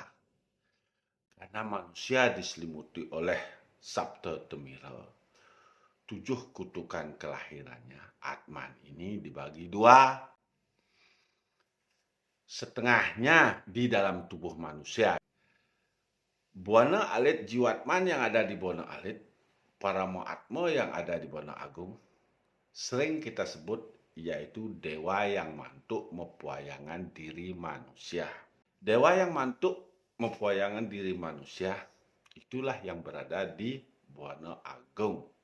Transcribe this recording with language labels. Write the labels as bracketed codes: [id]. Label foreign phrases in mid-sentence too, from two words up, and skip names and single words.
[id] Karena manusia diselimuti oleh Sabta Temira. 7 kutukan kelahirannya. Atman ini dibagi dua. Setengahnya di dalam tubuh manusia. Buana alit jiwatman yang ada di Buana alit, Paramo Atma yang ada di Buana Agung, sering kita sebut yaitu dewa yang mantuk mempuayangan diri manusia. Dewa yang mantuk mempuayangan diri manusia, itulah yang berada di Buana Agung.